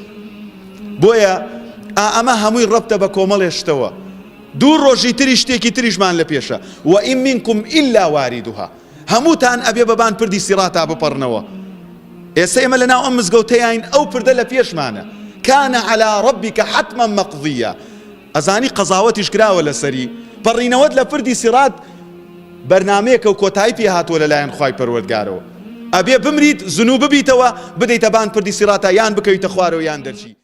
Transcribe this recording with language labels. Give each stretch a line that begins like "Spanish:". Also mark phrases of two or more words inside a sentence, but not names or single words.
Central Kurdish: بۆیە ئەمە هەمووی ڕەبتە بە کۆمەڵێشتەوە. دوو ڕۆژی تری شتێکی تریشمان لە پێشە.
Arabic: وئین منکم ئیلا واریدوها.
Central Kurdish: هەمووتان ئەبێ بەبان پردی سیڕاتا بپەڕنەوە. ئێستا ئێمە لەناو ئەم مزگەوتەیاین ئەو پردە لە پێشمانە.
Arabic: كان على ربك حتما مقضيا.
Central Kurdish: ئەزانی قەزاوەتیش کراوە لەسەری. پەڕینەوەت لە پردی سیڕات بەرنامەیەکە و کۆتایی پێ هاتووە لەلایەن خوای پەروەردگارەوە. ئەبێ بمریت زنوو ببیتەوە بدەیتە بان پردی سیڕاتە یان بکەویتە خوارەوە یان دەرچی.